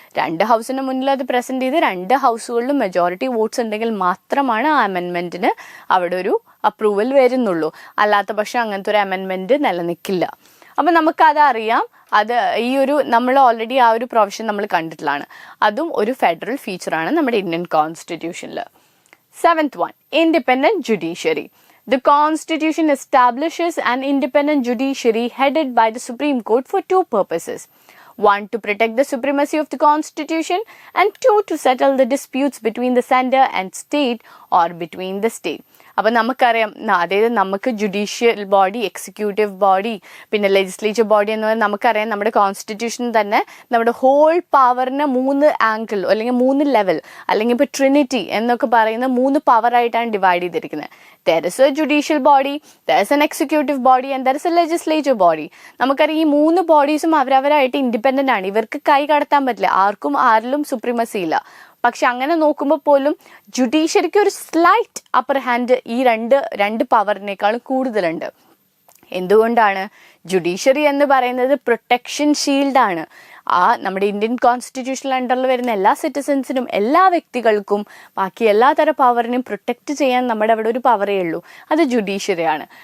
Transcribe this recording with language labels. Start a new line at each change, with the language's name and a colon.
Malayalam: 2 ഹൗസിന് മുന്നിൽ അത് പ്രസന്റ് ചെയ്ത് 2 ഹൗസുകളിലും മെജോറിറ്റി വോട്ട്സ് ഉണ്ടെങ്കിൽ മാത്രമാണ് ആ അമെൻമെന്റിന് അവിടെ ഒരു അപ്രൂവൽ വരുന്നുള്ളൂ. അല്ലാത്ത പക്ഷം അങ്ങനത്തെ ഒരു അമെൻമെന്റ് നിലനിൽക്കില്ല. അപ്പം നമുക്കതറിയാം. അത് ഈ ഒരു നമ്മൾ ഓൾറെഡി ആ ഒരു പ്രൊവിഷൻ നമ്മൾ കണ്ടിട്ടുള്ളതാണ്. അതും ഒരു ഫെഡറൽ ഫീച്ചറാണ് നമ്മുടെ Indian കോൺസ്റ്റിറ്റ്യൂഷനിൽ.
English: 7th one, independent judiciary. The Constitution establishes an independent judiciary headed by the Supreme Court for 2 purposes. 1, to protect the supremacy of the Constitution, and 2, to settle the disputes between the center and state or between the state.
Malayalam: അപ്പം നമുക്കറിയാം, അതായത് നമുക്ക് judicial body, executive body, പിന്നെ legislature body എന്ന് പറഞ്ഞാൽ നമുക്കറിയാം നമ്മുടെ constitution തന്നെ നമ്മുടെ ഹോൾ പവറിനെ 3 ആംഗിൾ അല്ലെങ്കിൽ 3 ലെവൽ അല്ലെങ്കിൽ ഇപ്പോൾ ട്രിനിറ്റി എന്നൊക്കെ പറയുന്ന 3 പവറായിട്ടാണ് ഡിവൈഡ് ചെയ്തിരിക്കുന്നത്.
English: There is a judicial body, there is an executive body and there is a legislative body.
Malayalam: നമുക്കറിയാം ഈ 3 ബോഡീസും അവരവരായിട്ട് ഇൻഡിപെൻഡൻ്റ് ആണ്. ഇവർക്ക് കൈ കടത്താൻ പറ്റില്ല, ആരിലും സുപ്രീമസി ഇല്ല. പക്ഷെ അങ്ങനെ നോക്കുമ്പോൾ പോലും ജുഡീഷ്യറിക്ക് ഒരു സ്ലൈറ്റ് അപ്പർ ഹാൻഡ് ഈ രണ്ട് പവറിനേക്കാളും കൂടുതലുണ്ട്. എന്തുകൊണ്ടാണ്? ജുഡീഷ്യറി എന്ന് പറയുന്നത് പ്രൊട്ടക്ഷൻ ഷീൽഡാണ്. ആ നമ്മുടെ ഇന്ത്യൻ കോൺസ്റ്റിറ്റ്യൂഷണൽ അണ്ടറിൽ വരുന്ന എല്ലാ സിറ്റിസൻസിനും, എല്ലാ വ്യക്തികൾക്കും ബാക്കി എല്ലാ തരം പവറിനെയും പ്രൊട്ടക്റ്റ് ചെയ്യാൻ നമ്മുടെ അവിടെ ഒരു പവറേ ഉള്ളൂ, അത് ജുഡീഷ്യറിയാണ്.